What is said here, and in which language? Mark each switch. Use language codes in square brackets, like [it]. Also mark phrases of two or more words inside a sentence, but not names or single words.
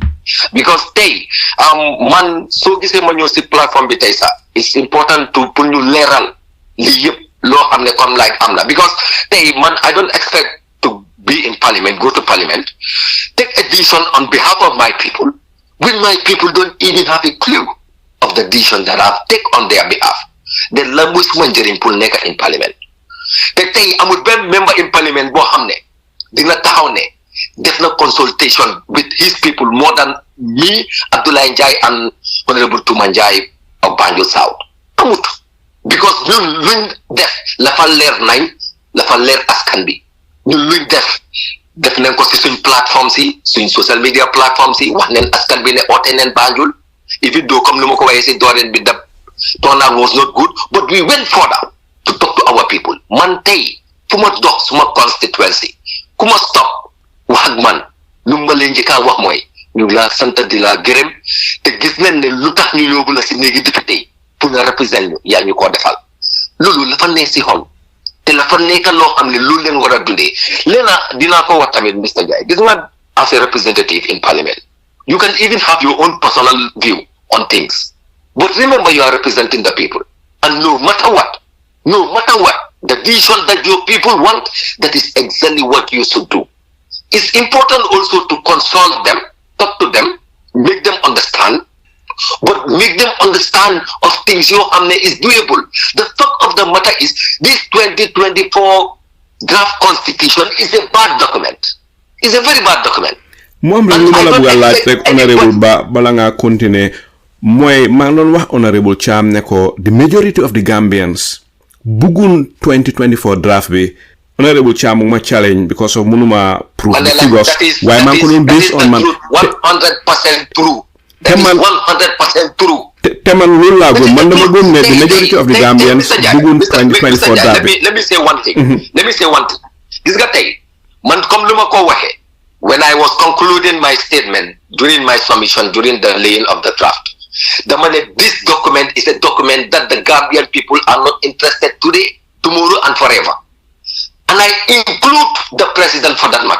[en] Because they, [wo] man, so gisee ma ñëw si platform bi tey sax, [en] it's important to [wo] pour ñu leeral li yëpp loo xam ne comme like am na. Because tey man, [en] I don't expect to be in parliament, go to parliament, take a decision on behalf of my people, when my people don't even have a clue of the decision that I've taken on their behalf. [wo] Then la muy suma njëriñ pour nekk in parliament. Te tey amul benn member in parliament boo xam ne dina taxaw ne def na [en] consultation with his people more than me, [wo] Abdoulaye Njie and Honourable Touma Njie of Banjul South. Amut. Because ñun luñ def la fa leer nañ la fa leer askan bi. Ñun luñ def nañ ko si suñ plateforme si suñ [en] social media [wo] plateforme si wax neen askan bi ne oote neen Banjul [en] even though [wo] comme ni ma ko waxee si dooreen bi [en] the turnout was not good, but we went further to talk to our people. [wo] Man tey fu ma dox suma constituency ku ma stop wax ak man lu ma leen njëkk a wax mooy ñu ngi laa sant di la gërëm te gis nañ ne lu tax ñu yóbbu la si néegi député pour nga représenter ñu yaa ñu koo defal loolu la fa ne si xol te la fa nekk loo xam ne loolu leen war a dundee leena dinaa ko wax tamit Mr. [en] Njie gis nga as a representative in parliament you can even have your own personal view on things, but remember you are representing the people, and no matter what the decision that your people want, that is exactly what you should do. It's important also to consult them, talk to them, make them understand, but make them understand of things your hamne is doable. The fact of the matter is this 2024 draft constitution is a bad document. It's a very bad document. [wo] Moom la ñu la bëgg a laaj rek Honourable Bah bala nga continuer mooy maa ngi doon wax Honourable Cham ne ko [en] the majority of the Gambians [wo] buggun 2024 draft bi Honourable Cham ma challenge [en] because of [wo] mënuma [en] prove the figures [wo] waaye maa ngi ko doon based on man [en] 100% true. That is 100% true. [wo] te man loolu laa gëm man dama gëm ne [en] the majority of the Gambians [wo] buggun 2024 draft bi. [en] Let me say one thing. [wo] Gis nga tey man comme lu ma ko waxee [en] when I was concluding my statement during my submission during the laying of the draft This document is a document that the Gambian people are not interested today, tomorrow, and forever. And I include the president for that matter.